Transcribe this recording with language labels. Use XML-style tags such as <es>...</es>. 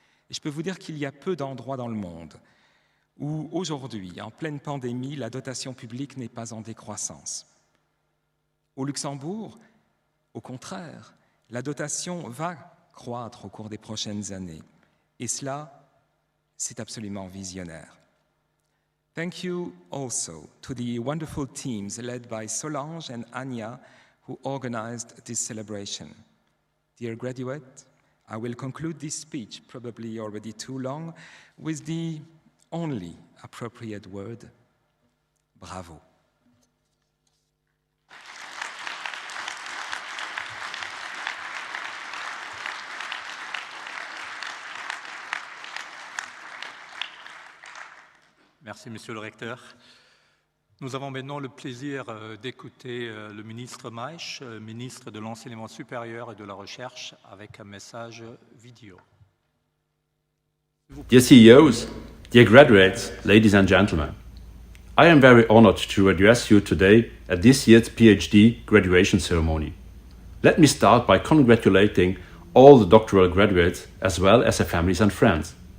<fr>Et je peux vous dire qu'il y a peu d'endroits dans le monde où, aujourd'hui, en pleine pandémie, la dotation publique n'est pas en décroissance. Au Luxembourg, au contraire, la dotation va croître au cours des prochaines années. Et cela, c'est absolument visionnaire.</fr> <en>Thank you also to the wonderful teams led by Solange and Anya who organized this celebration. Dear graduate, I will conclude this speech, probably already too long, with the only appropriate word, bravo.</en> <fr>Merci, Monsieur le Recteur. Nous avons maintenant le plaisir d'écouter le ministre Maïch, ministre de l'Enseignement supérieur et de la Recherche, avec un message vidéo.</fr> <en>Dear CEOs, dear graduates, ladies and gentlemen, I am very honored to address you today at this year's PhD graduation ceremony. Let me start by congratulating all the doctoral graduates as well as their families and friends.</en>